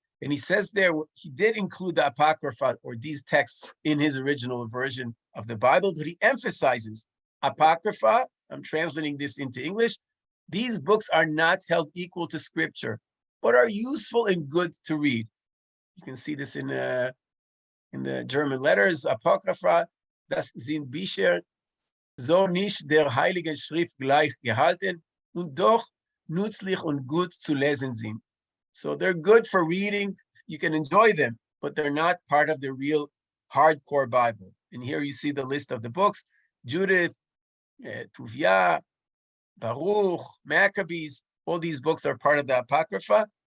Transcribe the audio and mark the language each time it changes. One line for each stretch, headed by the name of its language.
English: And he says there, he did include the Apocrypha or these texts in his original version of the Bible, but he emphasizes Apocrypha, I'm translating this into English, these books are not held equal to Scripture, but are useful and good to read. You can see this in the German letters,
German: Apocrypha, das sind Bücher, so nicht der Heiligen Schrift gleich gehalten, und doch nützlich und gut zu lesen sind.
English: So they're good for reading, you can enjoy them, but they're not part of the real hardcore Bible. And here you see the list of the books, Judith, Tuvia, Baruch, Maccabees, all these books are part of the Apocrypha.